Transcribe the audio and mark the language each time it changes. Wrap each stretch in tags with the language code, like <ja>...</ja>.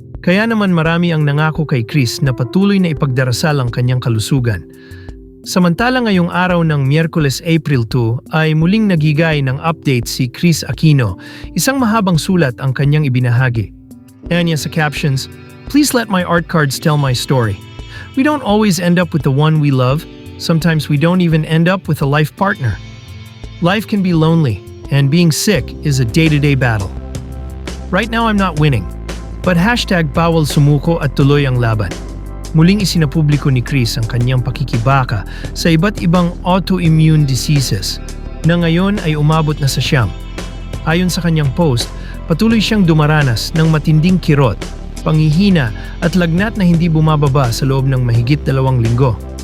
<tl>Kaya naman marami ang nangako kay Kris na patuloy na ipagdarasal ang kanyang kalusugan. Samantala ngayong araw ng Miyerkules April 2 ay muling nagigay ng update si Kris Aquino. Isang mahabang sulat ang kanyang ibinahagi. Anya sa</tl> <en>captions, "Please let my art cards tell my story. We don't always end up with the one we love. Sometimes we don't even end up with a life partner. Life can be lonely, and being sick is a day-to-day battle. Right now I'm not winning. But</en> <tl>#bawal sumuko at tuloy ang laban." Muling isinapubliko ni Kris ang kanyang pakikibaka sa iba't ibang autoimmune diseases na ngayon ay umabot na sa 9. Ayon sa kanyang post, patuloy siyang dumaranas ng matinding kirot, panghihina at lagnat na hindi bumababa sa loob ng mahigit 2 linggo.</tl>